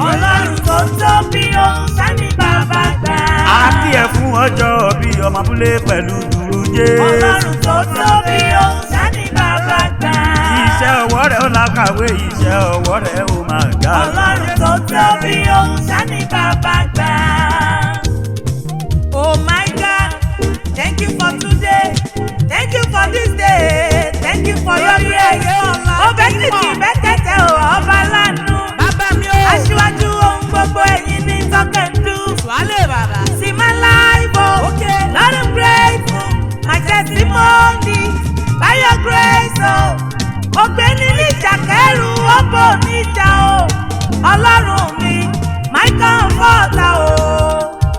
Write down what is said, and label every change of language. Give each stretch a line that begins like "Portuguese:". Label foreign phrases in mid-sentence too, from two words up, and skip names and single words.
Yoruba: Ọlọ́run tó tóbi, òun ṣá ni bàbá gbà. A kí ẹ fún ọjọ́ bí ọmọ abúlé pẹ̀lú dùrú Jésù. Ọlọ́run tó tóbi, òun ṣá ni bàbá gbà. Iṣẹ́ ọwọ́ rẹ̀ ó làkàwé, iṣẹ́ ọwọ́ rẹ̀ ó máa ga. Ọlọ́run tó tóbi, òun ṣá ni bàbá gbà.
English: Oh my God, thank you for today. Thank you for this day. Thank you for your grace.
Yoruba: Ó bẹ́ títí bẹ́ tẹ́tẹ́ o, ọba lánàá. Bàbá mi o. Aṣíwájú ohun gbogbo ẹ̀yin ni
English: talk and do.
Yoruba: Wálé bàbá.
English: See my life o. Okay. Lord, I'm grateful. My testimony. By your grace o.
Yoruba: Ó gbé ní níjà kẹ́rù, ó bò níjà o. Ọlọ́run mi,
English: my comforter
Yoruba: o.